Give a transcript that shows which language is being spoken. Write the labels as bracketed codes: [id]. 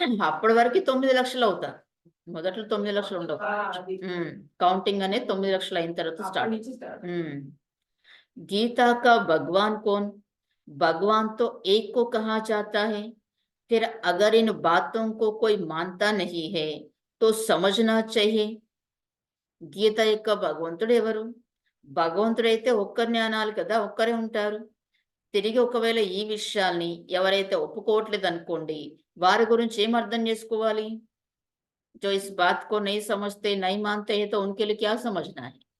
[te] అప్పటి వరకు 9 లక్షలు అవుతారు. మొదట్లో 9 లక్షలు ఉండవు. కౌంటింగ్ అనేది 9 లక్షలు అయిన తర్వాత స్టార్ట్. [hi] गीता का भगवान कौन? भगवान तो एक को कहा जाता है. फिर अगर इन बातों को कोई मानता नहीं है तो समझना चाहिए. [te] గీత యొక్క భగవంతుడు ఎవరు? భగవంతుడైతే ఒక్కరిని అనాలి కదా, ఒక్కరే ఉంటారు. తిరిగి ఒకవేళ ఈ విషయాల్ని ఎవరైతే ఒప్పుకోవట్లేదు అనుకోండి, వారి గురించి ఏం అర్థం చేసుకోవాలి? [hi] जो इस बात को नहीं समझते नहीं मानते हैं तो उनके लिए क्या समझना है?